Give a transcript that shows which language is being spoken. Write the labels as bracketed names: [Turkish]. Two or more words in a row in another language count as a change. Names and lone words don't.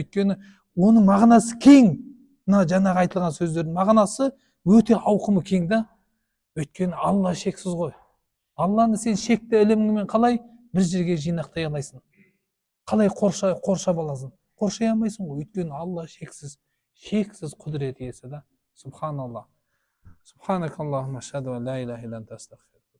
[Kazakh] Өйткені оның мағынасы кең. Мына жаңағы айтылған сөздердің мағынасы өте ауқымы кең да. Өйткені Алла шексіз ғой. Алланы сен шекті іліміңмен қалай бір жерге жинақтай алайсың? Қалай қоршап аласың? Қоршай алмайсың ғой. Өйткені Алла шексіз құдірет иесі да. Субханалла. [Arabic] سبحانك اللهم أشهد أن لا إله إلا أنت أستغفرك.